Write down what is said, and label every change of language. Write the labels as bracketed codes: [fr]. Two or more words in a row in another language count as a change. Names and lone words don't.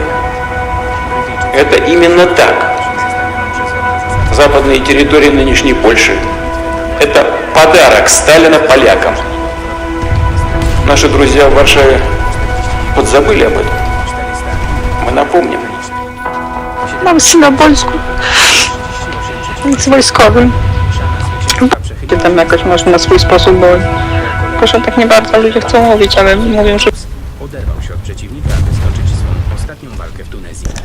[ru] Это именно так. Западные территории нынешней Польши – это подарок Сталина полякам. Наши друзья в Варшаве подзабыли об этом. Мы напомним. [pl] Mam syna w wojsku. Z wojskowym. Tam jakoś może na swój sposób, bo proszę, tak nie bardzo ludzie chcą mówić, ale mówią, że Oderwał się od przeciwnika, aby skończyć swoją ostatnią walkę w Tunezji.